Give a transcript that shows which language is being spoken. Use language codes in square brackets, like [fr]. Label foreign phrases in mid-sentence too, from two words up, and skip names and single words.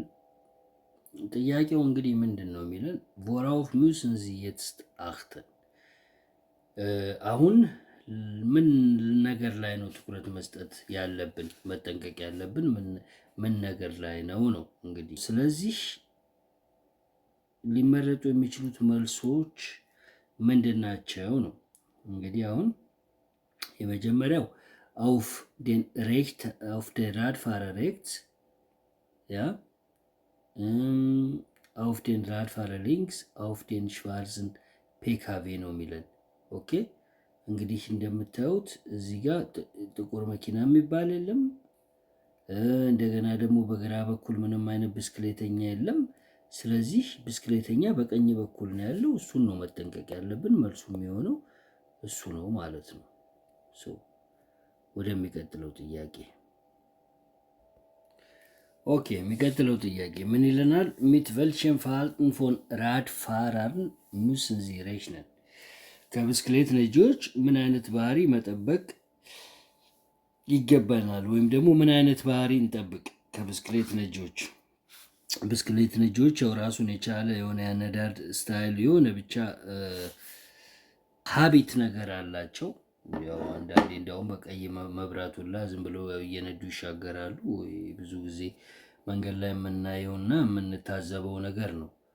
[am] ጥያቄው እንግዲህ ምንድን ነው የሚለን? [de] worauf müssen Sie jetzt achten? [am] አሁን ምን ነገር ላይ ነው ትኩረት መስጠት ያለብን፣ መጠንቀቅ ያለብን ምን ነገር ላይ ነው ነው እንግዲህ። ስለዚህ ሊመረጡ የሚችሉት መልሶች ምንድን ናቸው ነው እንግዲህ። አሁን የመጀመሪያው [de] auf den Radfahrer rechts, ja, auf den Radfahrer links, auf den schwarzen PKW [am] ነው የሚለን። ኦኬ እንግዲህ እንደምታዩት እዚህ ጋር ጥቁር መኪና የሚባል የለም። እንደገና ደግሞ በግራ በኩል ምንም አይነት ብስክሌተኛ የለም። ስለዚህ ብስክሌተኛ በቀኝ በኩል ነው ያለው። እሱን ነው መጠንቀቅ ያለብን። መልሱ የሚሆነው እሱ ነው ማለት ነው። ወደሚቀጥለው ጥያቄ። ኦኬ የሚቀጥለው ጥያቄ ምን ይለናል? [de] mit welchem Verhalten von Radfahrern müssen Sie rechnen? [am] ከብስክሌት ነጂዎች ምን አይነት ባህሪ መጠበቅ ይገባናል? ወይም ደግሞ ምን አይነት ባህሪ እንጠብቅ ከብስክሌት ነጂዎች? ብስክሌት ነጂዎች ያው ራሱን የቻለ የሆነ ያነዳድ ስታይል የሆነ ብቻ ሀቢት ነገር አላቸው። ያው አንዳንዴ እንደውም በቀይ መብራቱላ ዝም ብለው እየነዱ ይሻገራሉ። ብዙ ጊዜ መንገድ ላይ የምናየውና የምንታዘበው ነገር ነው።